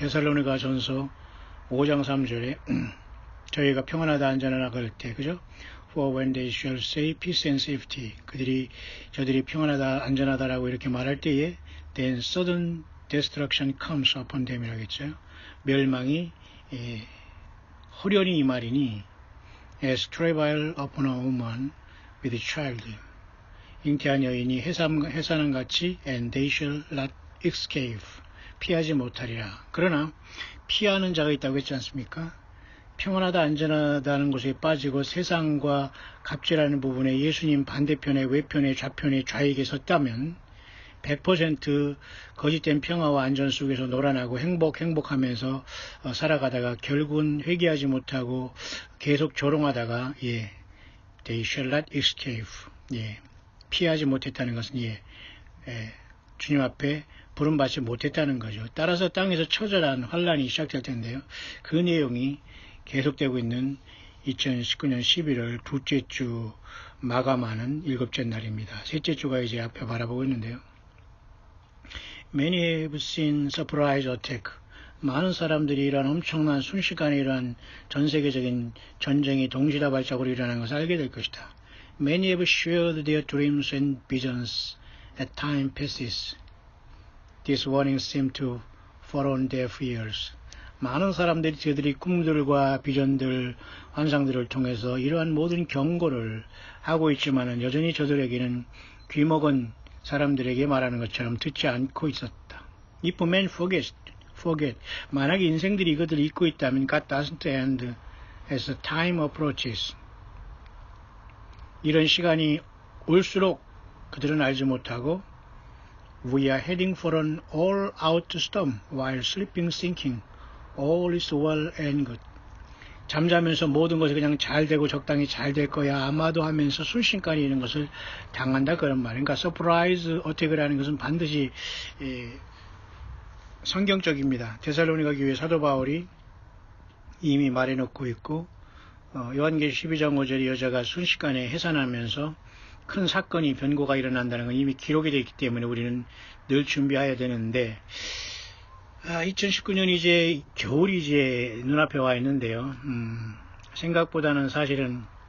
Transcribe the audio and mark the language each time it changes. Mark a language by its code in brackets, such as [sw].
[ko] 데살로니가 전서 5장 3절에 저희가 평안하다 안전하다 그럴 때, 그죠? [en] For when they shall say peace and safety, [ko] 저들이 평안하다 안전하다라고 이렇게 말할 때에 [en] then sudden destruction comes upon them 이라겠죠. [ko] 멸망이 호련히 이 말이니 [en] as travail upon a woman with a child, [ko] 잉태한 여인이 해산한 같이 [en] and they shall not escape, [ko] 피하지 못하리라. 그러나 피하는 자가 있다고 했지 않습니까? 평안하다 안전하다는 것에 빠지고 세상과 갑질하는 부분에 예수님 반대편에 외편에 좌편에 좌익에 섰다면 100% 거짓된 평화와 안전 속에서 놀아나고 행복하면서 살아가다가 결국은 회개하지 못하고 계속 조롱하다가 [en] they shall not escape, [ko] 피하지 못했다는 것은 주님 앞에 부름받지 못했다는 거죠. 따라서 땅에서 처절한 환란이 시작될 텐데요. 그 내용이 계속되고 있는 2019년 11월 둘째 주 마감하는 일곱째 날입니다. 셋째 주가 이제 앞에 바라보고 있는데요. [en] Many have seen surprise attack. [ko] 많은 사람들이 이러한 엄청난 순식간에 이러한 전세계적인 전쟁이 동시다발적으로 일어나는 것을 알게 될 것이다. [en] Many have shared their dreams and visions as time passes. These warnings seem to fall on deaf ears. [ko] 많은 사람들이 저들이 꿈들과 비전들, 환상들을 통해서 이러한 모든 경고를 하고 있지만은 여전히 저들에게는 귀먹은 사람들에게 말하는 것처럼 듣지 않고 있었다. [en] If men forget. [ko] 만약에 인생들이 이것들을 잊고 있다면 [en] God doesn't end as time approaches. [ko] 이런 시간이 올수록 그들은 알지 못하고 [en] We are heading for an all-out storm while sleeping, thinking all is well and good. [ko] 잠자면서 모든 것이 그냥 잘 되고 적당히 잘 될 거야 아마도 하면서 순식간에 이런 것을 당한다, 그런 말이에요. 그러니까 서프라이즈 어택이라는 것은 반드시 성경적입니다. 데살로니가 교회 사도 바울이 이미 말해놓고 있고 요한계시록 12장 5절에 여자가 순식간에 해산하면서 큰 사건이 변고가 일어난다는 건 이미 기록이 되어 있기 때문에 우리는 늘 준비해야 되는데 2019년이 이제 겨울이 이제 눈앞에 와 있는데요. 생각보다는 사실은